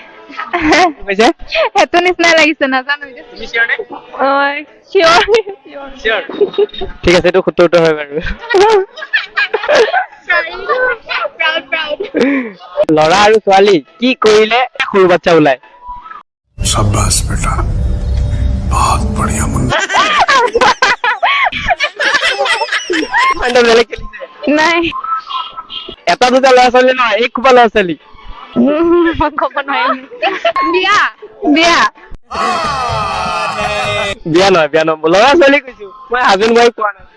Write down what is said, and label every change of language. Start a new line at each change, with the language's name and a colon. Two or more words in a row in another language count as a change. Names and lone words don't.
Assamese: সেইটো নিচিনাই লাগিছে, নাজানো। তুমি চিয়ৰ নে? চিয়ৰ। চিয়ৰ। ঠিক আছে, এইটো শুদ্ধ উত্তৰ হয় বাৰু। ল'ৰা আৰু ছোৱালী কি কৰিলে সৰু বাচ্চা ওলায়?
Hindi: शाबाश बेटा, बहुत बढ़िया मुन्ना।
Assamese: বেলেগ খেলিছে। নাই। এটা দুটা ল'ৰা ছোৱালী নহয়, এই খোপা ল'ৰা ছোৱালী। মই ক'ব নোৱাৰিম। বিয়া বিয়া। বিয়া নহয়, বিয়া নহয়, ল'ৰা ছোৱালী কৈছো মই,
English: husband wife
Assamese: কোৱা নাই।